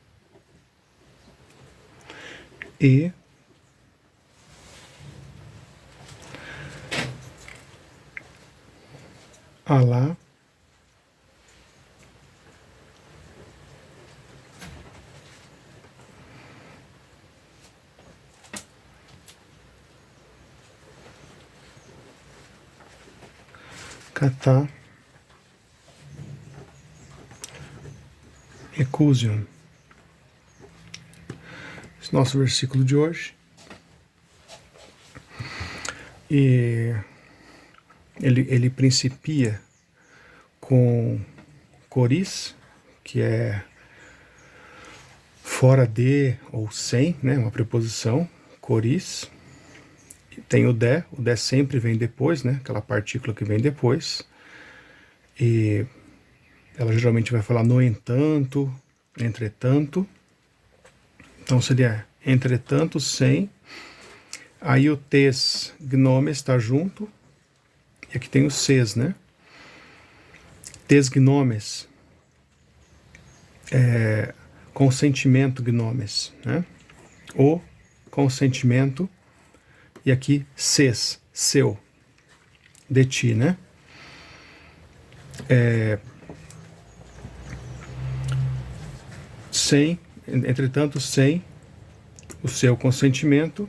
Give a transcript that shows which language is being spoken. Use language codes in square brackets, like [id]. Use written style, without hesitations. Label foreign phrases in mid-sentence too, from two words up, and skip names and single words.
[el] e, ἀλλὰ κατὰ ἑκούσιον. [pt] Esse nosso versículo de hoje. E ele principia com coris, que é fora de ou sem, né, uma preposição, coris. Tem o de sempre vem depois, né, aquela partícula que vem depois. E ela geralmente vai falar no entanto, entretanto. Então seria entretanto, sem. Aí o [el] τῆς γνώμης [pt] está junto. E aqui tem o ses, né? [el] τῆς γνώμης. [pt] Consentimento gnomes, né? O consentimento. E aqui ses, seu. De ti, né? Sem, entretanto, sem o seu consentimento.